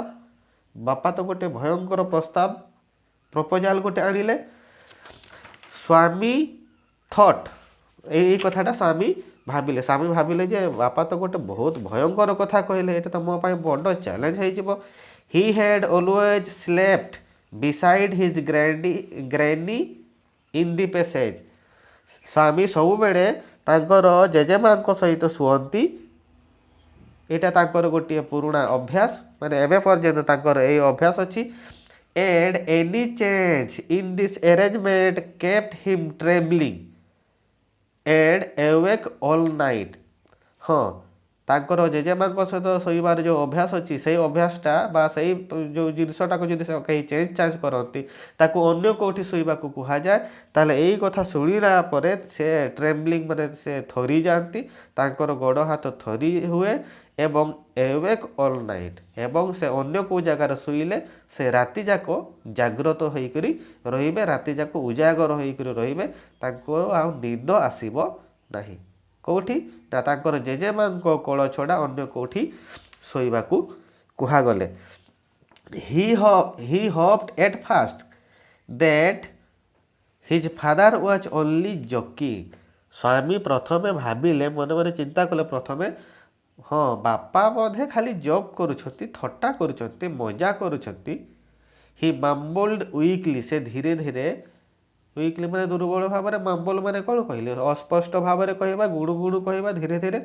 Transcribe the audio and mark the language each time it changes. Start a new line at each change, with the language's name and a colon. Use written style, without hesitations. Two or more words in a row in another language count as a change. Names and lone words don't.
Odia: ବାପା ତ ଗୋଟେ ଭୟଙ୍କର ପ୍ରସ୍ତାବ, ପ୍ରପୋଜାଲ୍ ଗୋଟେ ଆଣିଲେ। ସ୍ୱାମୀ ଥଟ୍, ଏଇ କଥାଟା ସ୍ୱାମୀ ଭାବିଲେ ଯେ ବାପା ତ ଗୋଟେ ବହୁତ ଭୟଙ୍କର କଥା କହିଲେ, ଏଇଟା ତ ମୋ ପାଇଁ ବଡ଼ ଚ୍ୟାଲେଞ୍ଜ ହେଇଯିବ।
English: he had always slept beside his granny in the passage।
Odia: ସ୍ୱାମୀ ସବୁବେଳେ ତାଙ୍କର ଜେଜେମାଙ୍କ ସହିତ ଶୁଅନ୍ତି। ଏଇଟା ତାଙ୍କର ଗୋଟିଏ ପୁରୁଣା ଅଭ୍ୟାସ, ମାନେ ଏବେ ପର୍ଯ୍ୟନ୍ତ ତାଙ୍କର ଏଇ ଅଭ୍ୟାସ ଅଛି।
English: and any change in this arrangement kept him trembling and awake all night।
Odia: ହଁ, ତାଙ୍କର ଜେଜେମାଙ୍କ ସହିତ ଶୋଇବାର ଯେଉଁ ଅଭ୍ୟାସ ଅଛି ସେଇ ଅଭ୍ୟାସଟା ବା ସେଇ ଯେଉଁ ଜିନିଷଟାକୁ ଯଦି କେହି ଚେଞ୍ଜ କରନ୍ତି ତାକୁ ଅନ୍ୟ କେଉଁଠି ଶୋଇବାକୁ କୁହାଯାଏ। ତାହେଲେ ଏଇ କଥା ଶୁଣିଲା ପରେ ସେ ଟ୍ରେମ୍ବଲିଂ ମାନେ ସେ ଥରି ଯାଆନ୍ତି, ତାଙ୍କର ଗୋଡ଼ ହାତ ଥରି ହୁଏ ଏବଂ
English: awake all night,
Odia: ଏବଂ ସେ ଅନ୍ୟ କେଉଁ ଜାଗାରେ ଶୋଇଲେ ସେ ରାତି ଯାକ ଜାଗ୍ରତ ହୋଇକରି ରହିବେ, ରାତି ଯାକ ଉଜାଗର ହୋଇକରି ରହିବେ, ତାଙ୍କୁ ଆଉ ନିଦ ଆସିବ ନାହିଁ। କେଉଁଠି ନା ତାଙ୍କର ଜେଜେମାଙ୍କ କୋଳ ଛଡ଼ା ଅନ୍ୟ କେଉଁଠି ଶୋଇବାକୁ କୁହାଗଲେ।
English: he hoped at first that his father was only joking।
Odia: ସ୍ୱାମୀ ପ୍ରଥମେ ଭାବିଲେ, ମନେ ମନେ ଚିନ୍ତା କଲେ ପ୍ରଥମେ, ହଁ ବାପା ବୋଧେ ଖାଲି ଜୋକ୍ କରୁଛନ୍ତି, ଥଟ୍ଟା କରୁଛନ୍ତି, ମଜା କରୁଛନ୍ତି।
English: he mumbled weakly,
Odia: ସେ ଧୀରେ ଧୀରେ, ୱିକ୍ଲି ମାନେ ଦୁର୍ବଳ ଭାବରେ, ମାମ୍ବଲ ମାନେ କ'ଣ କହିଲେ, ଅସ୍ପଷ୍ଟ ଭାବରେ କହିବା, ଗୁଣୁ ଗୁଣୁ କହିବା, ଧୀରେ ଧୀରେ।